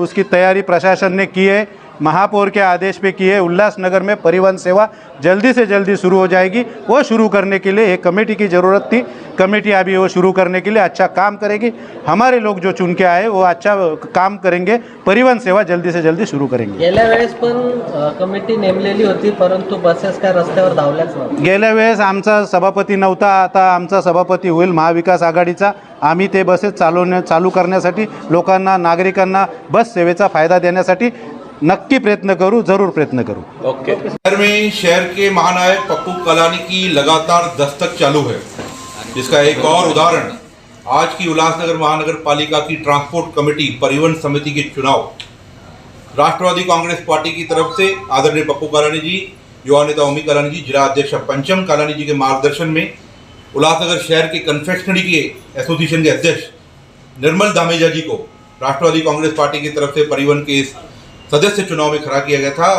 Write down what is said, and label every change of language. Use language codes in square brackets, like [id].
[hi] उसकी तैयारी प्रशासन ने की है, महापौर के आदेश पे की है। उल्लासनगर में परिवहन सेवा जल्दी से जल्दी शुरू हो जाएगी। वो शुरू करने के लिए एक कमेटी की ज़रूरत थी। कमेटी अभी वो शुरू करने के लिए अच्छा काम करेगी। हमारे लोग जो चुन के आए वो अच्छा काम करेंगे, परिवहन सेवा जल्दी से जल्दी सुरू करेंगे। [mr] गेल्या वेळेस पण कमिटी नेमलेली होती, परंतु बसेस काय रस्त्यावर धावल्याच नव्हत्या। गेल्या वेळेस आमचा सभापती नव्हता, आता आमचा सभापती होईल महाविकास आघाडीचा। आम्ही ते बसेस चालू करण्यासाठी, लोकांना, नागरिकांना बस सेवेचा फायदा देण्यासाठी नक्की प्रयत्न करूँ, जरूर प्रयत्न करूँ। [en] Okay. [hi] शहर के महानायक पप्पू कलानी की लगातार दस्तक चालू है, जिसका एक और उदाहरण आज की उल्लासनगर महानगर पालिका की ट्रांसपोर्ट कमेटी परिवहन समिति के चुनाव। राष्ट्रवादी कांग्रेस पार्टी की तरफ से आदरणीय पप्पू कलानी जी, युवा नेता ओमी कलानी जी, जिला अध्यक्ष पंचम कलानी जी के मार्गदर्शन में उल्लासनगर शहर के कन्फेक्शनरी के एसोसिएशन के अध्यक्ष निर्मल धामेजा जी को राष्ट्रवादी कांग्रेस पार्टी की तरफ से परिवहन के इस सदस्य चुनाव में खड़ा किया गया था।